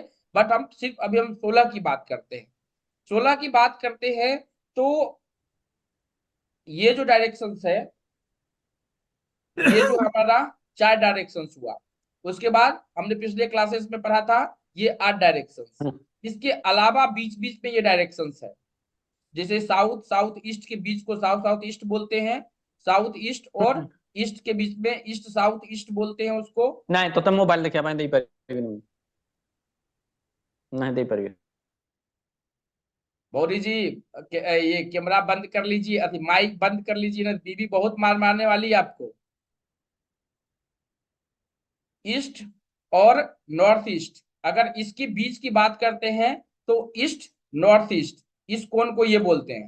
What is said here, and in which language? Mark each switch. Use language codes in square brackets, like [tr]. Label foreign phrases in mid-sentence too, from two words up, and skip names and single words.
[hi] बट हम सिर्फ अभी हम 16 की बात करते हैं। 16 की बात करते हैं तो ये जो डायरेक्शंस है, ये जो हमारा 4 डायरेक्शंस हुआ, उसके बाद हमने पिछले क्लासेस में पढ़ा था ये 8 डायरेक्शंस। इसके अलावा बीच बीच में ये डायरेक्शंस है, जैसे [en] South South East [hi] के बीच को [en] South South East [hi] बोलते हैं, [en] South East [hi] और ईस्ट के बीच में [en] East South East [hi] बोलते हैं उसको। [or] ନାଇଁ ତୋତେ ମୋବାଇଲ ଦେଖିବା ପାଇଁ ଦେଇପାରିବିନି ମୁଁ। नहीं ଦେଇପାରିବି। [hi] गौरी जी, ये कैमरा बंद कर लीजिए, अभी माइक बंद कर लीजिए ना, बीबी बहुत मार मारने वाली है आपको। ईस्ट और [en] North East, [hi] अगर इसके बीच की बात करते हैं तो [en] East North East, [hi] इस कोण को ये बोलते हैं।